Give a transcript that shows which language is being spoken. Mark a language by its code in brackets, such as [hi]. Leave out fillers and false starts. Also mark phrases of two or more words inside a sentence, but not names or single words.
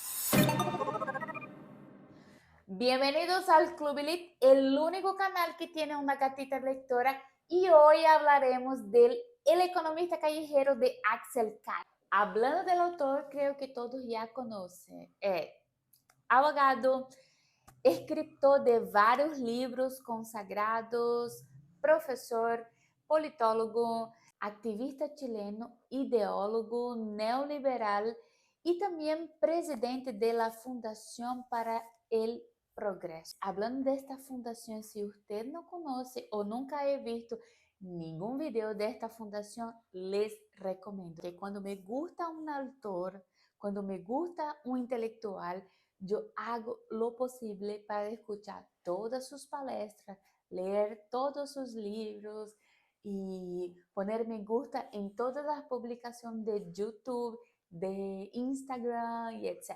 [es] Bienvenidos al Club Elite, el único canal que tiene una gatita lectora, y hoy hablaremos del El economista callejero de Axel Kaiser. Hablando del autor, creo que todos ya conocen. Abogado, escritor de [pt] vários livros consagrados, professor, [es] politólogo, activista chileno, ideólogo neoliberal [pt] e também presidente da Fundação para el Progresso. Hablando desta fundação, se você não conhece ou nunca ha visto nenhum vídeo desta fundação, [es] les recomendo. [pt] Que quando [es] me gusta [pt] um autor, quando [es] me gusta [pt] um intelectual, [es] yo hago lo posible para escuchar todas sus palestras, leer todos sus libros y poner me gusta en todas las publicaciones de YouTube, de Instagram y etc.